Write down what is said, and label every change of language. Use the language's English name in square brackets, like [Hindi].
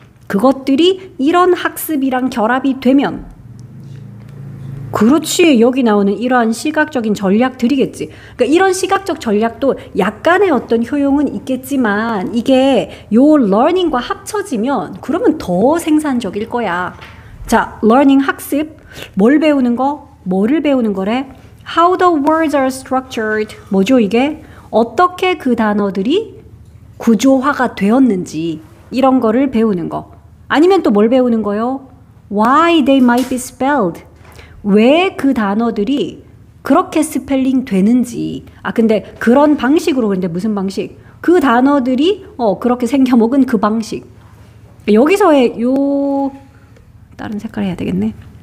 [Korean] 그것들이 이런 학습이랑 결합이 되면, 그렇지, 여기 나오는 이러한 시각적인 전략들이겠지. 그러니까 이런 시각적 전략도 약간의 어떤 효용은 있겠지만 이게 요 learning과 합쳐지면 그러면 더 생산적일 거야. 자, learning 학습, 뭘 배우는 거? 뭐를 배우는 거래? [English] How the words are structured. [Korean] 뭐죠 이게? 어떻게 그 단어들이 구조화가 되었는지 이런 거를 배우는 거. 아니면 또 뭘 배우는 거요? [English] Why they might be spelled. [Korean] 왜 그 단어들이 그렇게 스펠링 되는지. 아, 근데 그런 방식으로, 근데 무슨 방식? 그 단어들이 그렇게 생겨먹은 그 방식. 여기서의 요 다른 색깔 해야 되겠네.